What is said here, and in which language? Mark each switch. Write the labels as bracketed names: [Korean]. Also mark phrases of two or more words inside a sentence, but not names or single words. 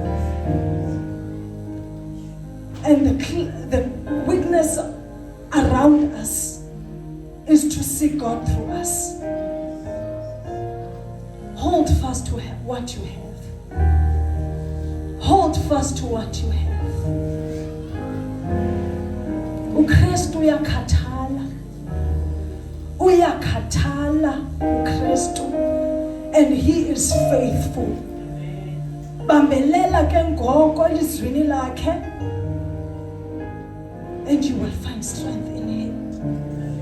[English] And the witness around us is to see God through us. Hold fast to what you have. Hold fast to what you have. [Xhosa] uKristu uyakhathala. Uyakhathala uKristu, [English] and He is faithful. [Xhosa] bambelela ke ngoko elizwini lakhe, [English] and you will find strength in him.